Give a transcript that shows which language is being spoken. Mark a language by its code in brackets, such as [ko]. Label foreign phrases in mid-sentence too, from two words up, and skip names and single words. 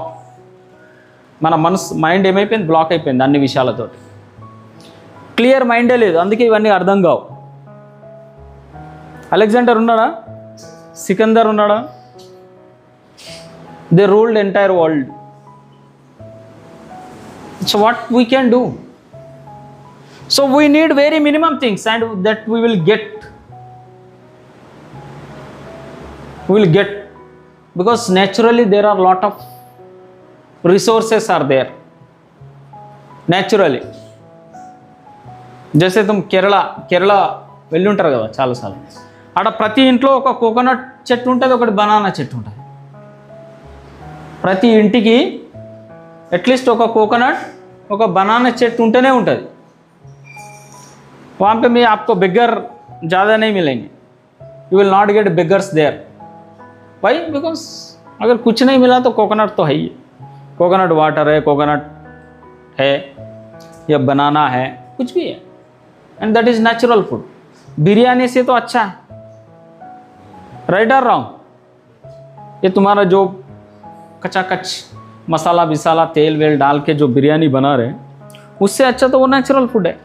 [te] మన మైండ్ ఏమైపోయింది? బ్లాక్ అయిపోయింది అన్ని విషయాలతోటి. [en] clear mind [te] లేదు, అందుకే ఇవన్నీ అర్థం కావు. అలెగ్జాండర్ ఉన్నాడా? సికందర్ ఉన్నాడా? [en] They ruled entire world. So what we can do? So we need very minimum things and that we will get. Because naturally there are lot of resources are there naturally. [hi] जैसे तुम [te] కేరళ వెళ్ళి ఉంటారు కదా చాలాసార్లు, అక్కడ ప్రతి ఇంట్లో ఒక కోకోనట్ చెట్టు ఉంటుంది, ఒకటి బనానా చెట్టు ఉంటుంది. ప్రతి ఇంటికి అట్లీస్ట్ ఒక కోకోనట్, ఒక బనానా చెట్టు ఉంటేనే ఉంటుంది. [hi] वहाँ पे में आपको बेगर ज़्यादा नहीं मिलेंगे. [en] You will not get beggars there. Why? Because [hi] अगर कुछ नहीं मिला तो कोकोनट तो है ही. [en] coconut water [hi] है, कोकोनट है या बनाना है, कुछ भी है, [en] and that is natural food. [hi] बिरयानी से तो अच्छा है, राइट और रॉन्ग? ये तुम्हारा जो कचाकच मसाला विसाला तेल वेल डाल के जो बिरयानी बना रहे हैं, उससे अच्छा तो वो [en] natural food [hi] है.